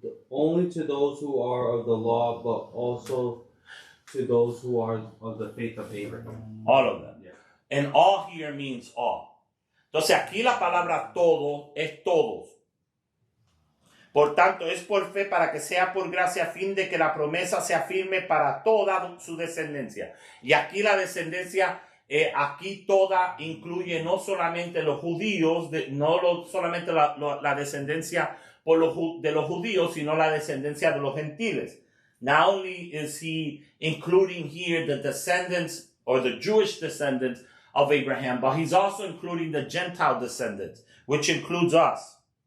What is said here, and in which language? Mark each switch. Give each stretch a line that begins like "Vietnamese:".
English: Only to those who are of the law, but also to those who are of the faith of Abraham. All of them. Yeah. And all here means all.
Spanish: Entonces aquí la palabra todo es todos. Por tanto, es por fe para que sea por gracia a fin de que la promesa sea firme para toda su descendencia. Y aquí la descendencia, aquí toda incluye no solamente los judíos, solamente la descendencia de los judíos, sino la descendencia de los gentiles.
English: Not only is he including here the descendants or the Jewish descendants of Abraham, but he's also including the Gentile descendants, which includes us.